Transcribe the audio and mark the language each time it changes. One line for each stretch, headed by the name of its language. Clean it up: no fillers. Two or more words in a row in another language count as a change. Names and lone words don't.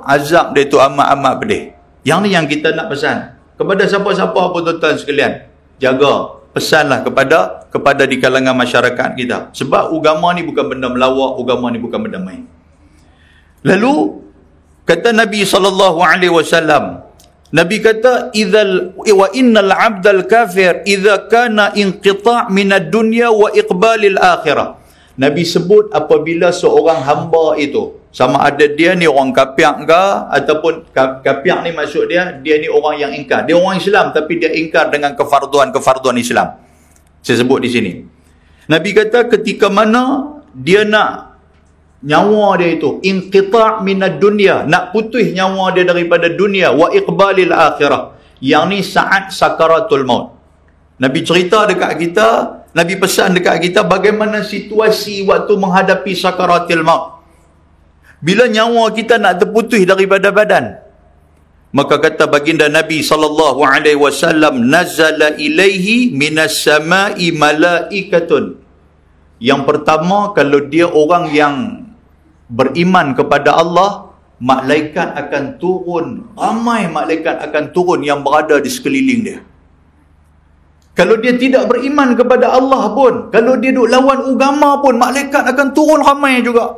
Malay: Azab dia tu amat-amat pedih. Yang ni yang kita nak pesan kepada siapa-siapa pun tuan-tuan sekalian. Jaga, pesanlah kepada di kalangan masyarakat kita. Sebab agama ni bukan benda melawak, agama ni bukan benda main. Lalu kata Nabi SAW, Nabi kata
Arabic: وإن العبد الكافر إذا كان انقطاع من الدنيا وإقبال الآخرة.
Malay: Nabi sebut apabila seorang hamba itu, sama ada dia ni orang kafir ke, ataupun kafir ni maksud dia ni orang yang ingkar. Dia orang Islam tapi dia ingkar dengan kefarduan Islam. Saya sebut di sini. Nabi kata ketika mana dia nak nyawa dia itu
Arabic: انقطاع من الدنيا,
Malay: nak putus nyawa dia daripada dunia,
Arabic: وإقبال الآخرة,
Malay: yang ni saat sakaratul maut. Nabi cerita dekat kita, Nabi pesan dekat kita bagaimana situasi waktu menghadapi sakaratul maut. Bila nyawa kita nak terputus daripada badan, maka kata baginda Nabi SAW,
Arabic: نزل إليه من السماء ملائكة.
Malay: Yang pertama, kalau dia orang yang beriman kepada Allah, malaikat akan turun, ramai malaikat akan turun yang berada di sekeliling dia. Kalau dia tidak beriman kepada Allah pun, kalau dia duk lawan agama pun, malaikat akan turun ramai juga.